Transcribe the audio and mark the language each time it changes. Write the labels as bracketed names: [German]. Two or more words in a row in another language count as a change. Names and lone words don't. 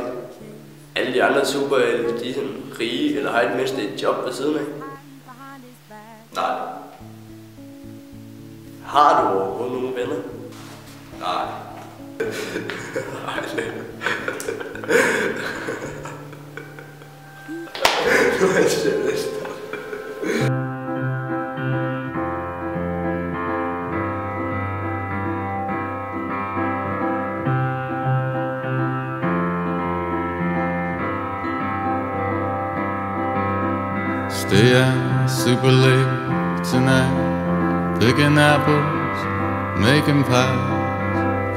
[Danish] Alle de andre superhelte, de er sådan rige, eller har i det mindste et job ved siden af. Nej. Har du overhovedet nogle venner? Nej. Nu er jeg seriøst. [English] Stay out super late tonight, picking apples, making pies.